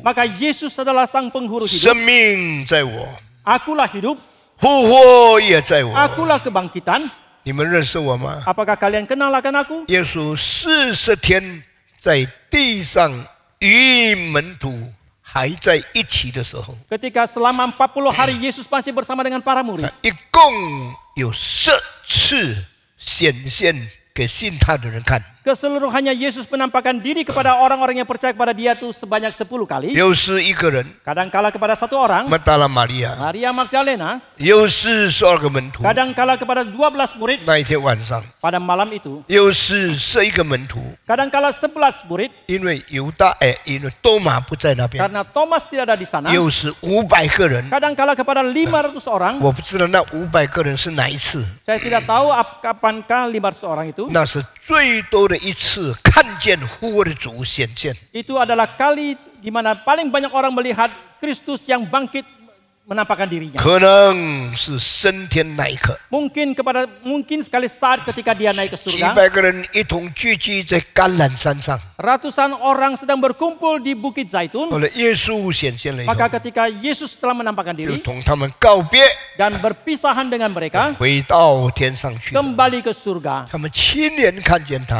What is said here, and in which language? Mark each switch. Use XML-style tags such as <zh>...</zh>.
<id>maka Yesus adalah sang penghulu</id> <zh>生</zh> <id>hidup.</id> <zh>命在我，</zh> <id>Akulah hidup,</id> <zh>复活也在我。</zh> <id>akulah kebangkitan.</id> <zh>你们认识我吗？</zh> <id>Apakah kalian kenal akan aku?</id> <zh>耶稣40天在地上与门徒还在一起的时候，</zh> <id>Ketika selama 40 hari Yesus masih bersama dengan para murid.</id> <zh>一共有10次显现给信他的人看，</zh> <id>Keseluruhannya Yesus menampakkan diri kepada orang-orang yang percaya kepada dia itu sebanyak 10 kali.</id> <zh>又是一个人，</zh> <id>Kadangkala kepada satu orang,</id> <zh>马达拉玛利亚，</zh> <id>Maria Magdalena.</id> <zh>又是12个门徒。</zh> <id>Kadangkala kepada 12 murid</id> <zh>那一天晚上，</zh> <id>pada malam itu.</id> <zh>又是11个门徒，</zh> <id>Kadangkala 11 murid</id> <zh>因为犹大因为多马不在那边，</zh> <id>karena Thomas tidak ada di sana.</id> <zh>又是500个人。</zh> <id>Kadangkala kepada 500 orang.</id> <zh>我不知道那500个人是哪一次，</zh> <id>Saya tidak tahu kapankah 500 orang itu.</id> <zh>那是最多的一次看见复活的主显现。</zh> <id>Itu adalah kali di mana paling banyak orang melihat Kristus yang bangkit menampakkan dirinya.</id> <zh>可能是升天那一刻，</zh> <id>Mungkin sekali saat ketika dia naik ke</id> <zh>几</zh> <id>surga.</id> <zh>百个人一同聚集在橄榄山上。</zh> <id>Ratusan orang sedang berkumpul di Bukit Zaitun.</id> <zh>后来耶稣显现了以后，</zh> <id>Maka ketika Yesus telah menampakkan</id> <zh>就</zh> <id>diri</id> <zh>同他们告别，</zh> <id>dan berpisahan dengan mereka,</id> <zh>回到天上去了。</zh> <id>kembali ke surga.</id> <zh>他们亲眼看见他。</zh>